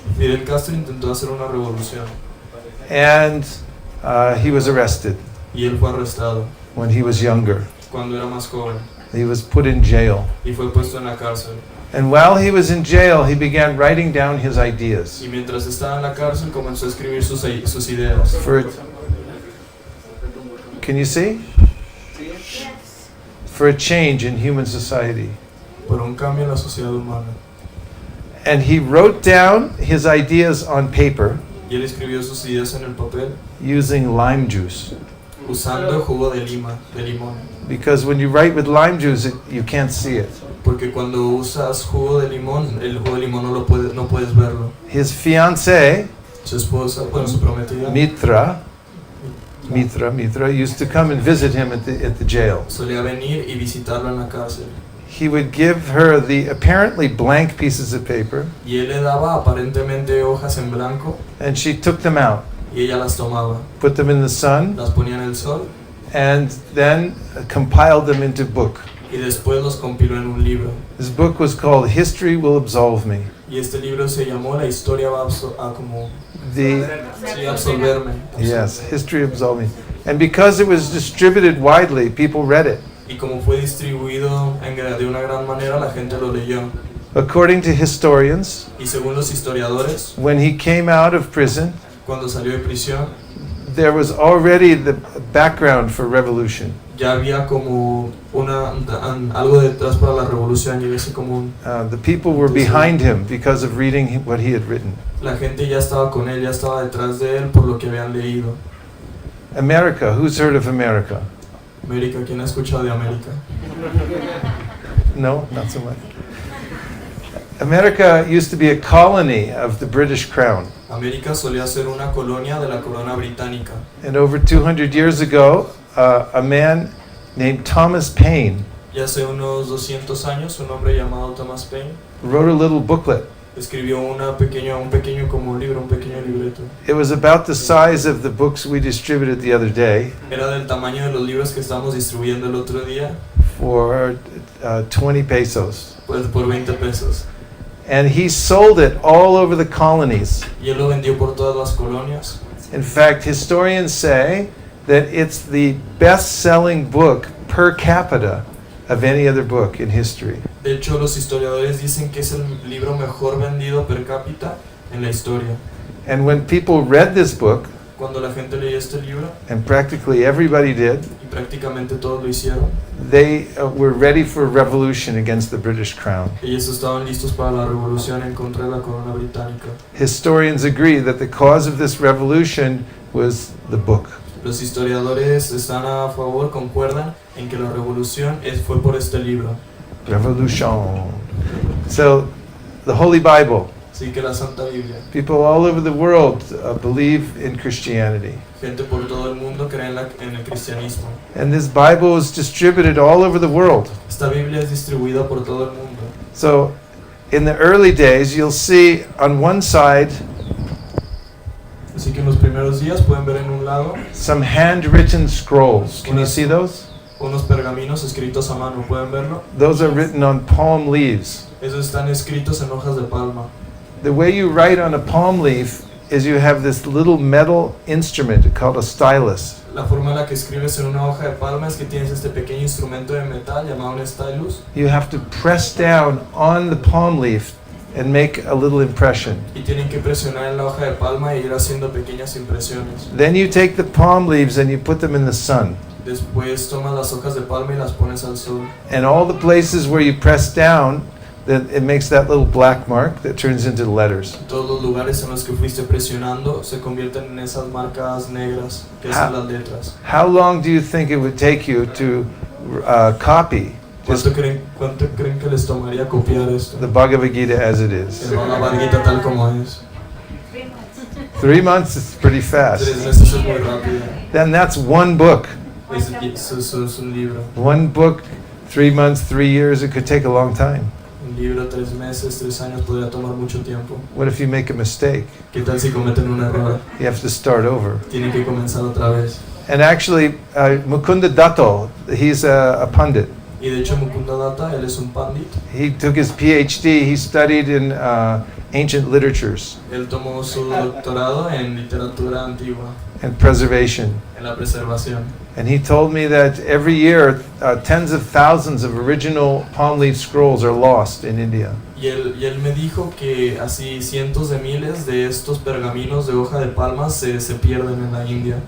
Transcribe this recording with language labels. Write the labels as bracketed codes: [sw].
[es] Fidel Castro intentó hacer una revolución [en] and he was arrested [es] y él fue arrestado [en] when he was younger. [es] cuando era más joven [en] He was put in jail. [es] y fue puesto en la cárcel. [en] And while he was in jail, he began writing down his ideas [es] Y mientras estaba en la cárcel comenzó a escribir sus ideas. [en] Can you see? For a change in human society. [es] Por un cambio en la sociedad humana. [en] And he wrote down his ideas on paper [es] Y él escribió sus ideas en el papel [en] using lime juice. [es] usando jugo de limón. [en] Because when you write with lime juice, you can't see it. [es] Porque cuando usas jugo de limón, el jugo de limón no puedes verlo. [en] His fiancée, [es] Su esposa, bueno, su prometida, [en] Mitra, used to come and visit him at the jail. [es] solía venir y visitarlo en la cárcel. [en] He would give her the apparently blank pieces of paper, [es] Y él le daba aparentemente hojas en blanco [en] and she took them out, [es] y ella las tomaba, [en] put them in the sun, [es] las ponía en el sol [en] and then compiled them into a book. [es] y después los compiló en un libro. [en] This book was called History Will Absolve Me. [es] Y este libro se llamó La historia va a como [en] The [es] sí, absolverme. [en] Yes, History Absolve Me. And because it was distributed widely, people read it. [es] Y como fue distribuido de una gran manera, la gente lo leyó. [en] According to historians, [es] Y según los historiadores, [en] when he came out of prison, [es] cuando salió de prisión, [en] there was already the background for revolution. [es] ya había como algo detrás para la revolución, y ese como [en] The people were behind him because of reading what he had written. [es] la gente ya estaba con él, ya estaba detrás de él por lo que habían leído. [en] America, who's heard of America? [es] América, ¿quién ha escuchado de América? [en] No, not so much. America used to be a colony of the British Crown. [es] América solía ser una colonia de la corona británica. [en] And over 200 years ago, a man named Thomas Paine [es] Y hace unos 200 años, un hombre llamado Thomas Paine [en] wrote a little booklet. [es] escribió un pequeño como libro, un pequeño libreto. [en] It was about the size of the books we distributed the other day [es] Era del tamaño de los libros que estamos distribuyendo el otro día, [en] for 20 pesos. [es] pues por 20 pesos. [en] And he sold it all over the colonies. [es] Y él lo vendió por todas las colonias. [en] In fact, historians say that it's the best-selling book per capita of any other book in history. [es] De hecho, los historiadores dicen que es el libro mejor vendido per cápita en la historia. [en] And when people read this book, [es] Cuando la gente leía este libro, [en] and practically everybody did, [es] y prácticamente todos lo hicieron, [en] they were ready for a revolution against the British Crown. [es] ellos estaban listos para la revolución en contra de la corona británica. [en] Historians agree that the cause of this revolution was the book. [es] Los historiadores están a favor, concuerdan en que la revolución fue por este libro. [en] Revolution. So, the Holy Bible. [es] Así que la Santa Biblia. [en] People all over the world believe in Christianity. [es] Gente por todo el mundo cree en el cristianismo. [en] And this Bible is distributed all over the world. [es] Esta Biblia es distribuida por todo el mundo. [en] So, in the early days, you'll see on one side [es] Así que en los primeros días pueden ver en un lado [en] some handwritten scrolls. Can you see those? [es] unos pergaminos escritos a mano. ¿Pueden verlo? [en] Those are written on palm leaves. [es] Esos están escritos en hojas de palma. [en] The way you write on a palm leaf is you have this little metal instrument called a stylus. [es] La forma en la que escribes en una hoja de palma es que tienes este pequeño instrumento de metal llamado un stylus. [en] You have to press down on the palm leaf and make a little impression. [es] Y tienen que presionar en la hoja de palma e ir haciendo pequeñas impresiones. [en] Then you take the palm leaves and you put them in the sun. [es] Después tomas las hojas de palma y las pones al sol. [en] And all the places where you press down, then it makes that little black mark that turns into letters. [es] Todos los lugares en los que fuiste presionando se convierten en esas marcas negras que Ah. son las letras. [en] How long do you think it would take you to copy [es] ¿Cuánto creen que les tomaría copiar esto? [en] the Bhagavad Gita as it is? [es] El Bhagavad Gita tal como es. [en] 3 months is pretty fast. [es] meses es muy rápido. [en] Then that's one book. [es] Es un libro. [en] One book, 3 months, 3 years, it could take a long time. [es] Un libro 3 meses, 3 años podría tomar mucho tiempo. [en] What if you make a mistake? [es] ¿Qué tal si cometen un error? [en] You have to start over. [es] Tienen que comenzar otra vez. [en] And actually, Mukunda Datto, he's a pundit. [es] Y de hecho Mukunda Datta, él es un pandit. [en] He took his PhD, he studied in ancient literatures [es] Él tomó su doctorado en literatura antigua, [en] and preservation. [es] en la preservación. [en] And he told me that every year, tens of thousands of original palm leaf scrolls are lost in India. [es] Y él me dijo que así cientos de miles de estos pergaminos de hoja de palma se pierden en la India.